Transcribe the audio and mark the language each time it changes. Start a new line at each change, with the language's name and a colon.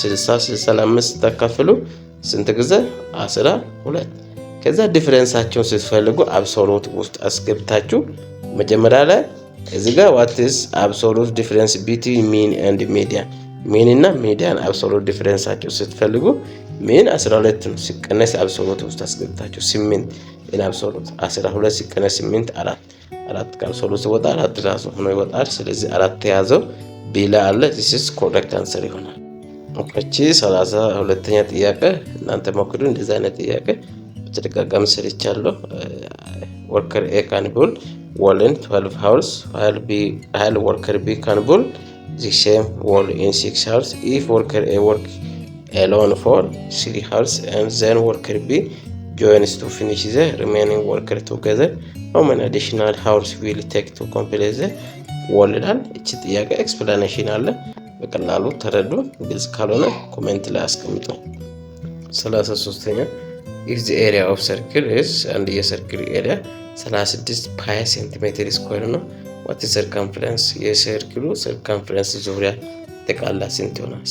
Amharic: 60 60 ለ5 ታካፍሉ ስንት ጊዜ? 12። ከዛ ዲፈረንሳቸውን ስትፈልጉ አብሶሉት ውስጥ አስገብታችሁ መጀመሪያ ላይ እዚህ ጋር
English: what is absolute difference between mean and median
Amharic: ሚን እና ሚዲያን አብሶሉት ዲፈረንሳቸው ስትፈልጉ ሚን 12 ነው ሲቀነስ አብሶሉት ውስጥ አስገብታችሁ 8 in absolute 12 ሲቀነስ 8 4 ከአብሶሉት ወጣ 4 ራሱ ሆኖ ይወጣል። ስለዚህ 4 ተያዘው ቢላ አለ
English: this is correct answer
Amharic: ይሆናል። እቺ 32ኛ ጥያቄ እናንተ ሞክሩ። እንደዛ አይነት ጥያቄ በተደጋጋሚ ሰርቻለሁ።
English: worker A can build wall in 12 hours while worker B can build the same wall in 6 hours. If worker A work alone for 3 hours and then worker B joins to finish the remaining worker together, how many additional hours will it take to complete the wall?
Amharic: ይላል። እቺ ጥያቄ ኤክስፕላኔሽን አለ። በቀላሉ ተረዱ። ግልጽ ካልሆነ ኮሜንት ላይ አስቀምጡ። 33ኛ
English: if the area of circle is and the circle area 36 pi centimeter square
Amharic: ነው
English: what is circumference
Amharic: የሰርክሉ circumference ዙሪያ ጠቅላላ ስንት ይሆናል?